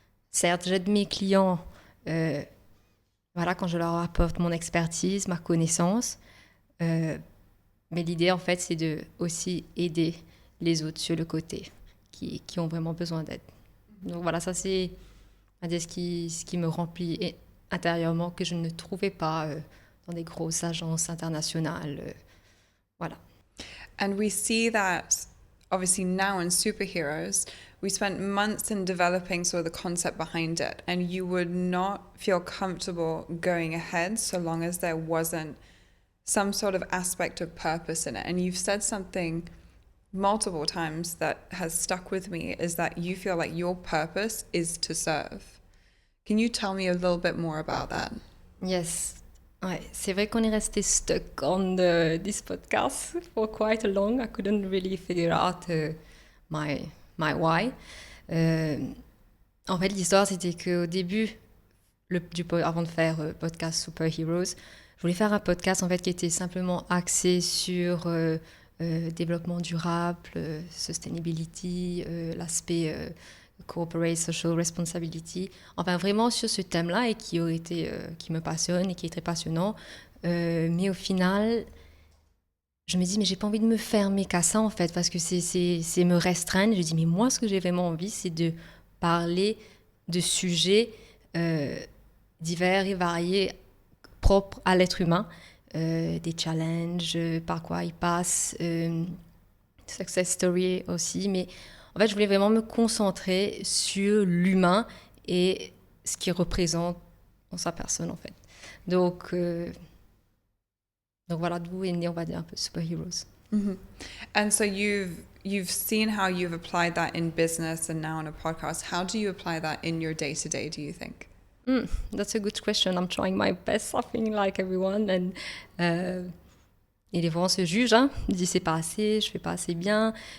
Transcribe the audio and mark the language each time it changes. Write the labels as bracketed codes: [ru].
[fr] Certes, j'aide mes clients, voilà, quand je leur apporte mon expertise, ma connaissance, mais l'idée en fait c'est de aussi aider les autres sur le côté qui ont vraiment besoin d'aide. Donc voilà, ça c'est ce qui me remplit intérieurement que je ne trouvais pas dans des grosses agences internationales. Voilà. [en] And we see that obviously now in superheroes, we spent months in developing sort of the concept behind it, and you would not feel comfortable going ahead so long as there wasn't some sort of aspect of purpose in it. And you've said something multiple times that has stuck with me, is that you feel like your purpose is to serve. Can you tell me a little bit more about that? Yes. [fr] Ouais, c'est vrai qu'on est resté [en] stuck on this podcast for quite a long. I couldn't really figure out my why. [fr] En fait, l'histoire, c'était qu'au début, avant de faire podcast Superheroes, je voulais faire un podcast en fait qui était simplement axé sur développement durable, sustainability, l'aspect corporate social responsibility, enfin vraiment sur ce thème-là et qui me passionne et qui est très passionnant. Mais au final, je me dis mais j'ai pas envie de me fermer qu'à ça en fait parce que c'est me restreindre. Je dis mais moi ce que j'ai vraiment envie c'est de parler de sujets divers et variés propres à l'être humain, des challenges, par quoi il passe, success story aussi, mais en fait, je voulais vraiment me concentrer sur l'humain et ce qu'il représente dans sa personne, en fait. Donc voilà d'où est né, on va dire, un peu Superheroes. Mm-hmm. [en] And so you've seen how you've applied that in business and now on a podcast. How do you apply that in your day-to-day, do you think? That's a good question. I'm trying my best, I think, like everyone. [fr] And, et les fois, on se juge, hein. On dit c'est pas assez, je fais pas assez bien.